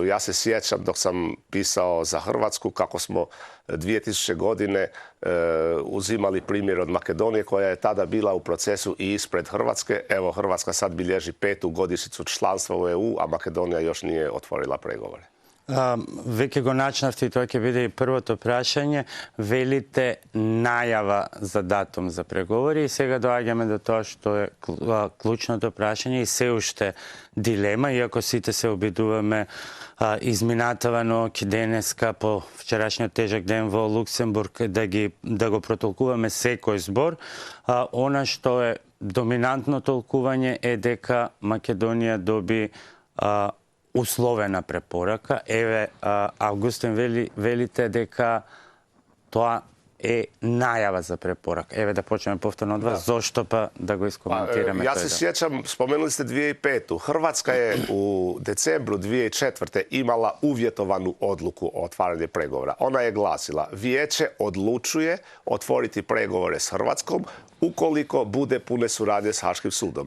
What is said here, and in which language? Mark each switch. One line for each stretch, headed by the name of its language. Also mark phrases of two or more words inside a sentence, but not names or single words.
Croatian: Ja se sjećam dok sam pisao za Hrvatsku kako smo 2000. godine uzimali primjer od Makedonije koja je tada bila u procesu i ispred Hrvatske. Evo, Hrvatska sad bilježi 5. godišnjicu članstva u EU, a Makedonija još nije otvorila pregovore.
Macedonian: Веќе го начнавте и тоа ќе биде и првото прашање. Велите најава за датум за преговори и сега доаѓаме до тоа што е клучното прашање и се уште дилема, иако сите се обидуваме изминатавано денеска по вчерашниот тежак ден во Луксембург да го протолкуваме секој збор. Она што е доминантно толкување е дека Македонија доби условена препорака. Еве, Августин велите дека тоа е најава за препорака. Еве да почнеме повторно од вас. Зошто па да го искоментираме?
Croatian: Ja se sjećam, spomenuli ste 2005. Hrvatska je u decembru 2004. imala uvjetovanu odluku o otvaranju pregovora. Ona je glasila: Vijeće odlučuje otvoriti pregovore s Hrvatskom ukoliko bude pune suradnje s Haškim sudom.